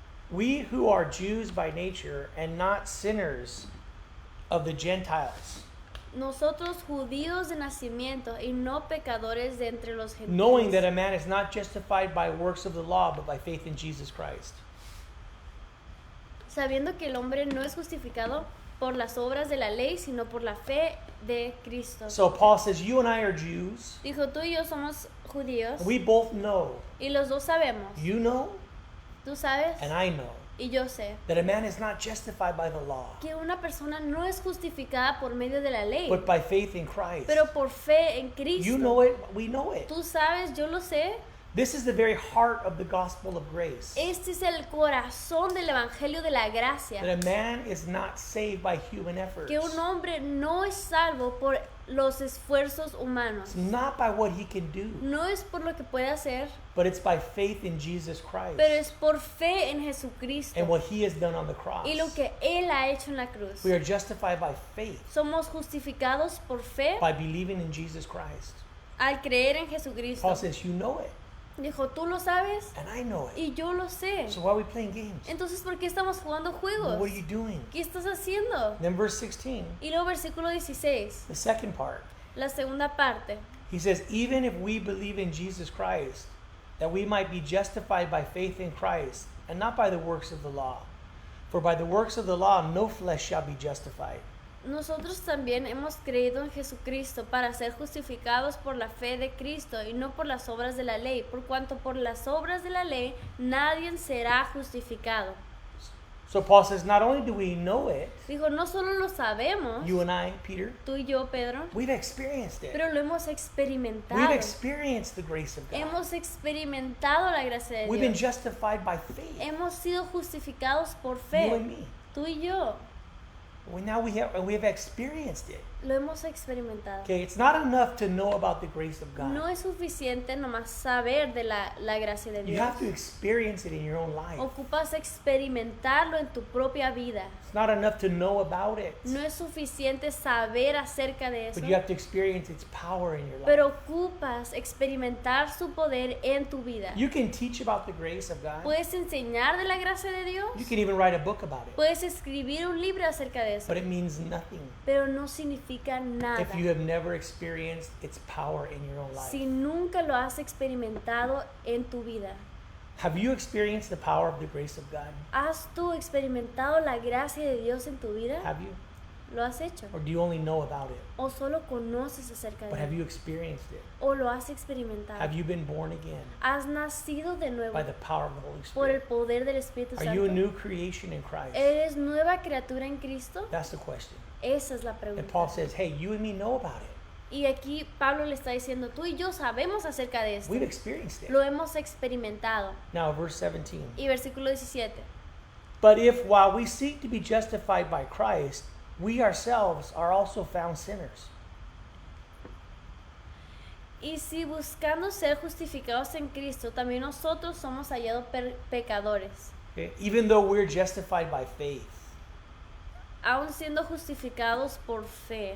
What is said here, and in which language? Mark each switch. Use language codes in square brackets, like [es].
[en] We who are Jews by nature and not sinners of the Gentiles, [es] Nosotros judíos de nacimiento y no pecadores de entre los [en] knowing that [es] gentiles, [en] a man is not justified by works of the law, but by faith in Jesus Christ. [es] sabiendo que el hombre no es justificado por las obras de la ley, sino por la fe de Cristo. [en] So Paul says, you and I are Jews. [es] Dijo, tú y yo somos judíos [en] We both know, [es] y los dos sabemos, [en] you know, [es] tú sabes [en] and I know, [es] y yo sé, [en] that a man is not justified by the law, [es] que una persona no es justificada por medio de la ley, [en] but by faith in Christ. [es] pero por fe en Cristo. [en] You know it, we know it. [es] Tú sabes, yo lo sé, [en] This is the very heart of the gospel of grace. [es] Este es el corazón del evangelio de la gracia. [en] That a man is not saved by human efforts. [es] Que un hombre no es salvo por los esfuerzos humanos. [en] It's not by what he can do, [es] No es por lo que puede hacer, [en] but it's by faith in Jesus Christ [es] pero es por fe en Jesucristo [en] and what he has done on the cross. [es] y lo que Él ha hecho en la cruz. [en] We are justified by faith, [es] Somos justificados por fe [en] by believing in Jesus Christ. [es] al creer en Jesucristo. [en] Paul says, you know it, [es] Dijo, tú lo sabes [en] and I know it. [es] y yo lo sé. [en] So why are we playing games? [es] Entonces, ¿por qué estamos jugando juegos? [en] What are you doing? [es] ¿Qué estás haciendo? [en] Then verse 16, [es] Y luego versículo 16, [en] the second part. [es] la segunda parte. [en] He says, even if we believe in Jesus Christ, that we might be justified by faith in Christ, and not by the works of the law. For by the works of the law, no flesh shall be justified. [es] Nosotros también hemos creído en Jesucristo para ser justificados por la fe de Cristo y no por las obras de la ley, por cuanto por las obras de la ley nadie será justificado. [en] So Paul says, not only do we know it, [es] Dijo, no solo lo sabemos, [en] you and I, Peter, [es] tú y yo, Pedro, [en] we've experienced it. [es] pero lo hemos [en] We've [es] experimentado. [en] experienced the grace of God. [es] Hemos experimentado la gracia de [en] We've been [es] Dios. [en] justified by faith. [es] Hemos sido justificados por [en] You and [es] fe, [en] me. [es] tú y yo. [en] Now we have experienced it. [es] Lo hemos experimentado. [en] Okay, it's not enough to know about the grace of God. [es] No es suficiente nomás saber de la gracia de [en] You [es] Dios. [en] have to experience it in your own life. [es] Ocupas experimentarlo en tu propia vida. [en] It's not enough to know about it, [es] No es suficiente saber acerca de eso, [en] but you have to experience its power in your life. [es] pero ocupas experimentar su poder en tu vida. [en] You can teach about the grace of God. [es] Puedes enseñar de la gracia de Dios, [en] You can even write a book about it, [es] puedes escribir un libro acerca de eso, [en] but it means nothing [es] pero no significa nada [en] if you have never experienced its power in your own life. [es] si nunca lo has experimentado en tu vida. [en] Have you experienced the power of the grace of God? [es] ¿Has tú experimentado la gracia de Dios en tu vida? [en] Have you? [es] ¿Lo has hecho? [en] Or do you only know about it? [es] ¿O solo conoces acerca [en] But [es] de [en] have [es] él? [en] you experienced it? [es] ¿O lo has experimentado? [en] Have you been born again [es] ¿Has nacido de nuevo [en] by the power of the Holy [es] por el [en] Spirit? [es] poder del Espíritu [en] Are you a [es] Santo? [en] new creation in Christ? [es] ¿Eres nueva criatura en Cristo? [en] That's the question. [es] Esa es la [en] And [es] pregunta. [en] Paul says, hey, you and me know about it. [es] Y aquí Pablo le está diciendo, tú y yo sabemos acerca de esto. [en] We've experienced it. [es] Lo hemos experimentado. [en] Now, verse 17. [es] Y versículo 17. [en] But if while we seek to be justified by Christ, we ourselves are also found sinners. [es] Y si buscando ser justificados en Cristo, también nosotros somos hallados pecadores. [en] Okay? Even though we're justified by faith, [es] Aún siendo justificados por fe,